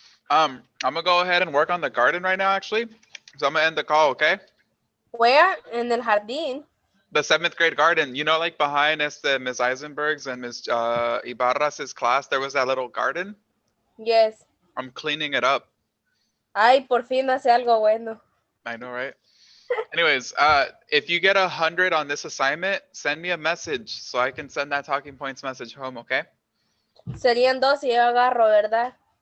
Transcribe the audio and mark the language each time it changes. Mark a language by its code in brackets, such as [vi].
[en] I'm gonna go ahead and work on the garden right now, actually. So I'm gonna end the call, okay? [es] Where? En el jardín. [en] The 7th grade garden, you know, like behind Miss Eisenberg's and Miss Ibarra's class, there was that little garden. Yes. I'm cleaning it up. [es] Ay, por fin hace algo bueno. [en] I know, right? Anyways, if you get 100 on this assignment, send me a message so I can send that talking points message home, okay? [es] Serían 2 y yo agarro, ¿verdad?